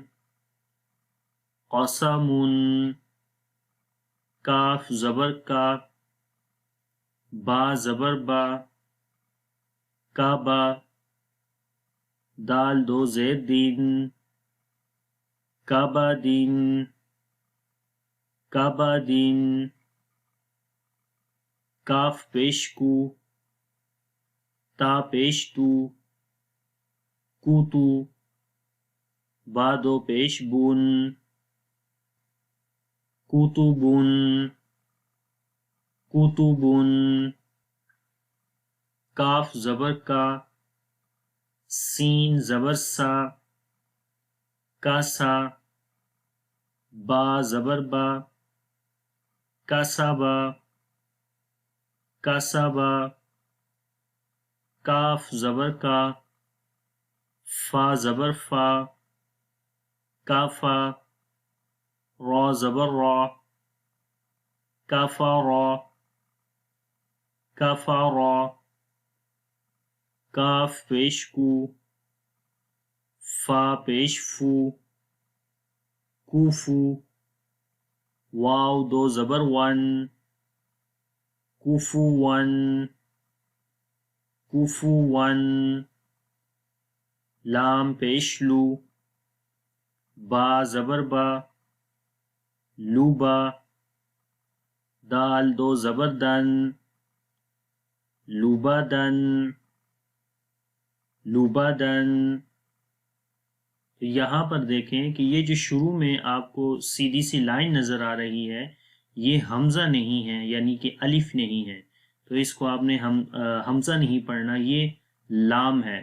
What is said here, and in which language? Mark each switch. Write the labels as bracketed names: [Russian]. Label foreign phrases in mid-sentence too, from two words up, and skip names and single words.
[Urdu] قاسمن، کاف زبر کا، با زبر با، کعبہ، دال دو زیر دین، کعبہ دین، کعبہ دین، کاف پیش کو، تا پیش تو، کوتو، با دو پیش بون، کوتوبن، کوتوبن، کاف زبر کا، سین زبر سا، کاسا، با زبر با، کاسابا، کاسابا، کاف زبر کا، فا زبر فا، کافا، را زبر را، کافا را، کافا را، کاف پیش کو، فا پیش فو، کوفو، واو دو زبر ون، کوفو ون، کوفو ون، لام پیش لو، با زبر با، لوبا، دال دو زبر دن، لوبا دن، لوبا دن. یہاں پر دیکھیں کہ یہ جو شروع میں آپ کو سیدھی سی لائن نظر آ رہی ہے یہ حمزہ نہیں ہے، یعنی کہ الف نہیں ہے، تو اس کو آپ نے حمزہ نہیں پڑھنا، یہ لام ہے.